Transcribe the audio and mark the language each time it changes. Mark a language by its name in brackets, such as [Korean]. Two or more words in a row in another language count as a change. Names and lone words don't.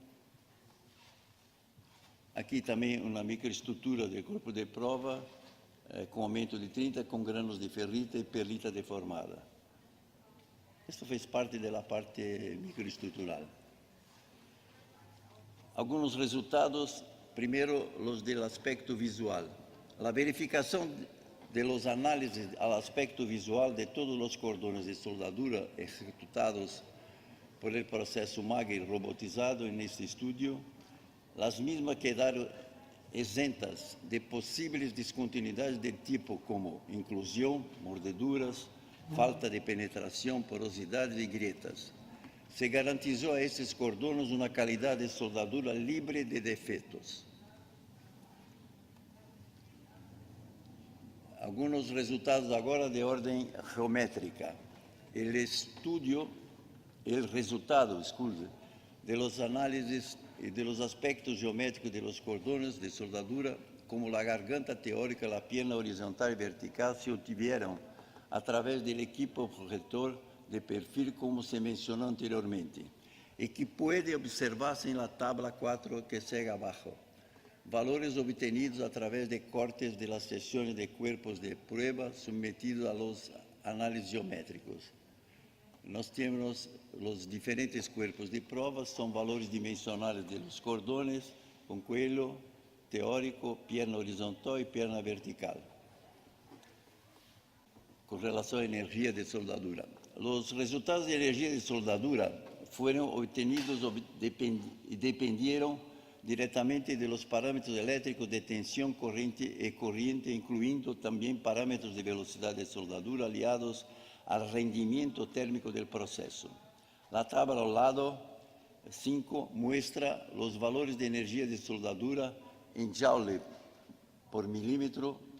[Portuguese] Aqui também uma microestrutura do corpo de prova, com aumento de 30, com granos de ferrita e perlita deformada. Isso fez parte da parte microestrutural. Alguns resultados, primeiro, os do aspecto visual. A verificação [Spanish] de los análisis al aspecto visual de todos los cordones de soldadura ejecutados por el proceso Mager robotizado en este estudio, las mismas quedaron exentas de posibles discontinuidades de tipo como inclusión, mordeduras, falta de penetración, porosidad y grietas. Se garantizó a estos cordones una calidad de soldadura libre de defectos. Algunos resultados [Portuguese] agora de ordem geométrica. [Spanish] El resultado, de los análisis y de los aspectos geométricos de los cordones de soldadura, como la garganta teórica, la pierna horizontal y vertical, se obtuvieron a través del equipo projetor de perfil, como se mencionó anteriormente, y que puede observarse en la tabla 4 que sigue abajo. Valores obtenidos a través de cortes de las sesiones de cuerpos de prueba sometidos a los análisis geométricos. [Portuguese] Nós temos os diferentes [Spanish] cuerpos de prueba, [Portuguese] são valores dimensionais [Spanish] de los cordones, [Portuguese] com [Spanish] cuello teórico, pierna horizontal [Portuguese] e [Spanish] pierna vertical, [Portuguese] com relação à energia de soldadura. Os resultados de energia de soldadura foram obtenidos e dependeram diretamente [Spanish] de los parámetros eléctricos de tensión, corriente y corriente, incluyendo también parámetros de velocidad de soldadura aliados al rendimiento térmico del proceso. La tabla al lado 5 muestra los valores de energía de soldadura en joule por milímetro.